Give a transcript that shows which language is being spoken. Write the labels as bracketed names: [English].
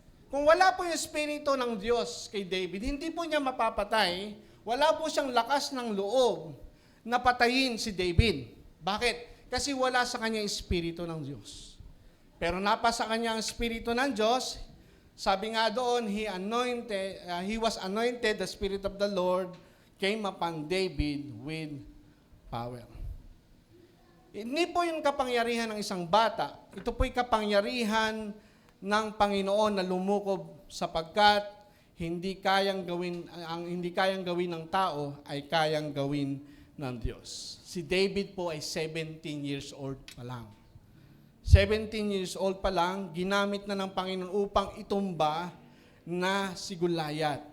[Filipino] Kung wala po yung Espiritu ng Diyos kay David, hindi po niya mapapatay. Wala po siyang lakas ng loob na patayin si David. Bakit? Kasi wala sa kanya Espiritu ng Diyos. Pero napasa kanya ang Espiritu ng Diyos. Sabi nga doon, [English] he was anointed, the Spirit of the Lord came upon David with power. [Filipino] Hindi po yung kapangyarihan ng isang bata. Ito po'y kapangyarihan ng Panginoon na lumukob sapagkat hindi kayang gawin ng tao ay kayang gawin ng Diyos. Si David po ay 17 years old pa lang. 17 years old pa lang, ginamit na ng Panginoon upang itumba na si Goliath.